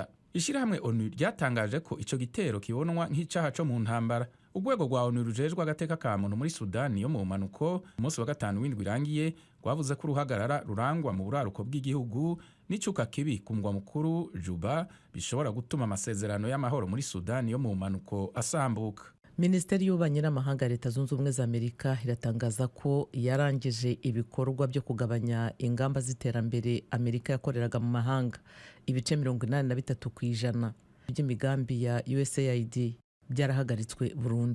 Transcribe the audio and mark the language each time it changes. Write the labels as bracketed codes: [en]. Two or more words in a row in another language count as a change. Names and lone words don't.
[rn] Ishirahamwe ONU ryatangaje ko ico gitero kibonwa nk'icaha co mu ntambara. Urwego rwa ONU rujejwe agateka ka muntu muri Sudani yo mu bumanuko ku munsi wa gatanu w'indwi irangiye rwavuze ko uruhagarara rurangwa mu buraruko bw'igihugu n'icuka kibi ku mugwa mukuru Juba bishobora gutuma amasezerano y'amahoro muri Sudani yo mu bumanuko asambuka. Minisiteri y'Ububanyi n'Amahanga ya Leta Zunze Ubumwe za Amerika iratangaza ko yarangije ibikorwa byo kugabanya ingamba z'iterambere Amerika yakoreraga mu mahanga. Ibice 83% by'imigambi ya USAID byarahagaritswe burundu.